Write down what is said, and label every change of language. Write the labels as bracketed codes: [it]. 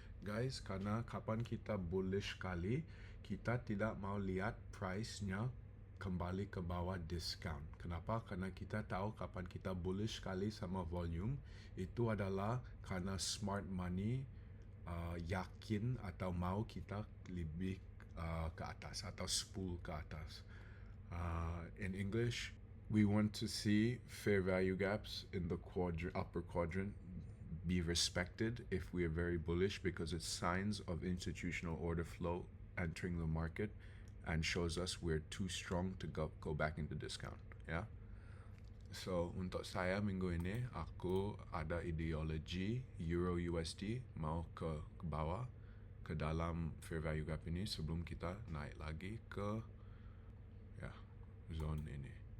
[id] Guys, karena kapan kita bullish kali, kita tidak mau lihat price-nya kembali ke bawah discount. Kenapa? Karena kita tahu kapan kita bullish kali sama volume, itu adalah karena smart money yakin atau mau kita lebih ke atas atau spool ke atas. [en] In English, we want to see fair value gaps in the upper quadrant be respected if we are very bullish, because it's signs of institutional order flow entering the market and shows us we're too strong to go back into discount. Yeah. [id] So untuk saya minggu ini aku ada ideologi Euro USD mau ke bawah ke dalam fair value gap ini sebelum kita naik lagi ke ya zone ini.